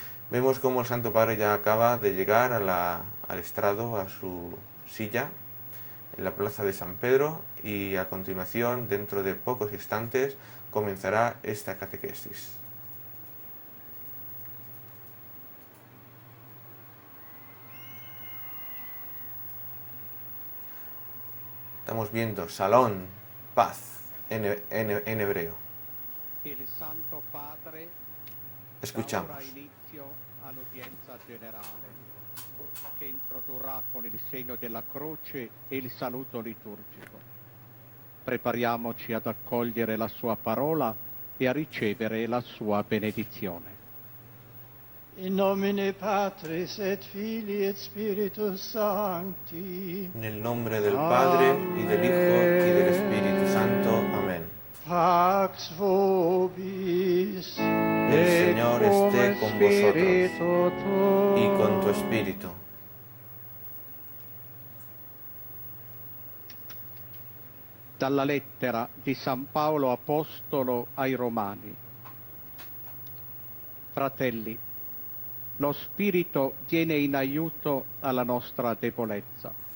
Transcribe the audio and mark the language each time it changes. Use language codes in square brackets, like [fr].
[es] Vemos cómo el Santo Padre ya acaba de llegar al estrado, a su silla, en la plaza de San Pedro, y a continuación, dentro de pocos instantes, comenzará esta catequesis. Estamos viendo Salón, paz, en hebreo. El Santo Padre Escuchamos. [it] da ora inizio all'udienza generale, che introdurrà con il segno della croce e il saluto liturgico. Prepariamoci ad accogliere la sua parola e a ricevere la sua benedizione. [la] In nomine Patris et Filii et Spiritus Sancti. [es] En el nombre del Padre, y del Hijo, y del Espíritu Santo. Amén. [la] Pax vobis. [es] El Señor esté con vosotros y con tu espíritu. [it] Dalla lettera di San Paolo Apostolo ai Romani. Fratelli, lo Spirito viene in aiuto alla nostra debolezza.